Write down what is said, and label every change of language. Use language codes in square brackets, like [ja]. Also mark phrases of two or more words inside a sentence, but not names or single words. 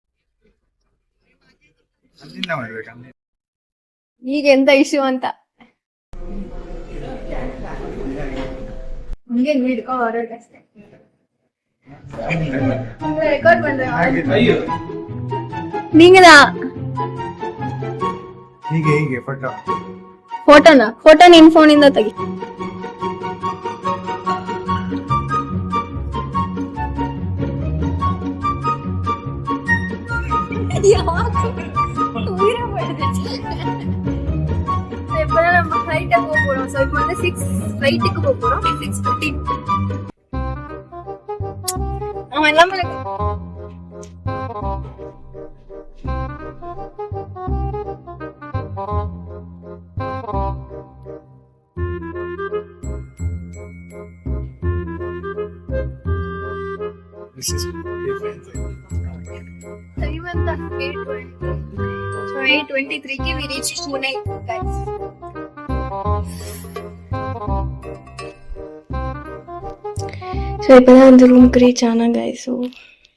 [kn] ಅಲ್ಲಿಂದ ಮಾಡ್ಬೇಕು. ಈಗ ಎಂತ ಇಶ್ಯೂ ಅಂತ ಹಂಗೆ ಹಿಡ್ಕೊ ಹೊರಗಷ್ಟೇ [ta] ரெக்கார்ட் பண்றேன். நீங்கதான் [kn] ಹೀಗೆ ಫೋಟೋ ನಿನ್ ಫೋನಿಂದ ತೆಗಿ. [ta] இப்பதான் நம்ம ஃபிளைட் போக போறோம். சோ இப்போ வந்து 6 ஃபிளைட்டுக்கு போக போறோம். 6:15. அவன் எல்லாமே [en] This is different. time at the 8:20. So 8:23 ke we reached Pune, guys. [ta] So இப்பதான் அந்த ரூமுக்கு ரீச் ஆனா [en] guys. So